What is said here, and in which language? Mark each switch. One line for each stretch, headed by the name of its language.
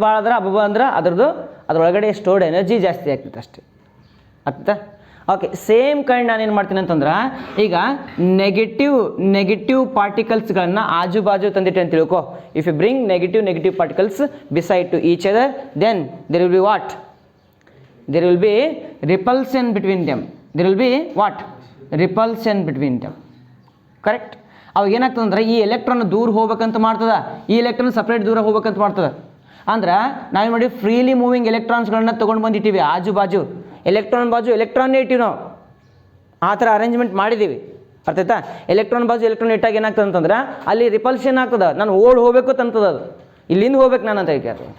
Kannada: ಭಾಳ ಅಂದ್ರೆ ಅಬ್ಬ ಅಂದ್ರೆ ಅದ್ರೊಳಗಡೆ ಸ್ಟೋರ್ಡ್ ಎನರ್ಜಿ ಜಾಸ್ತಿ ಆಗ್ತಿತ್ತು ಅಷ್ಟೇ. ಆಗ್ತಾ? ಓಕೆ, ಸೇಮ್ ಕೈಂಡ್ ನಾನೇನು ಮಾಡ್ತೀನಿ ಅಂತಂದ್ರೆ, ಈಗ ನೆಗೆಟಿವ್ ಪಾರ್ಟಿಕಲ್ಸ್ಗಳನ್ನು ಆಜು ಬಾಜು ತಂದಿಟ್ಟೆ ಅಂತ ತಿಳ್ಕೊ.
English: If you bring negative particles beside to each other, then there will be what? there will be repulsion between them. There will be what? Repulsion between them. Correct.
Kannada: ಅವಾಗ ಏನಾಗ್ತದೆ ಅಂದ್ರೆ ಈ ಎಲೆಕ್ಟ್ರಾನ್ ದೂರ ಹೋಗ್ಬೇಕಂತ ಮಾಡ್ತದ, ಈ ಎಲೆಕ್ಟ್ರಾನ್ ಸಪ್ರೇಟ್ ದೂರ ಹೋಗ್ಬೇಕಂತ ಮಾಡ್ತದೆ. ಅಂದ್ರೆ ನಾವೇನು ಮಾಡಿ ಫ್ರೀಲಿ ಮೂವಿಂಗ್ ಎಲೆಕ್ಟ್ರಾನ್ಸ್ಗಳನ್ನ ತೊಗೊಂಡು ಬಂದಿಟ್ಟಿವಿ ಆಜು ಬಾಜು, ಎಲೆಕ್ಟ್ರಾನ್ನೇ ಇಟ್ಟಿವಿ ನಾವು, ಆ ಥರ ಅರೇಂಜ್ಮೆಂಟ್ ಮಾಡಿದ್ದೀವಿ. ಅರ್ಥ ಆಯ್ತಾ? ಎಲೆಕ್ಟ್ರಾನ್ ಬಾಜು ಎಲೆಕ್ಟ್ರಾನ್ ಇಟ್ಟಾಗ ಏನಾಗ್ತದೆ ಅಂತಂದ್ರೆ ಅಲ್ಲಿ ರಿಪಲ್ಷನ್ ಆಗ್ತದೆ, ನಾನು ಹೋಗ್ಬೇಕು ಅಂತಂತದ, ಅದು ಇಲ್ಲಿಂದ ಹೋಗ್ಬೇಕು ನಾನು ಅಂತ ಹೇಳ್ತಾರೆ.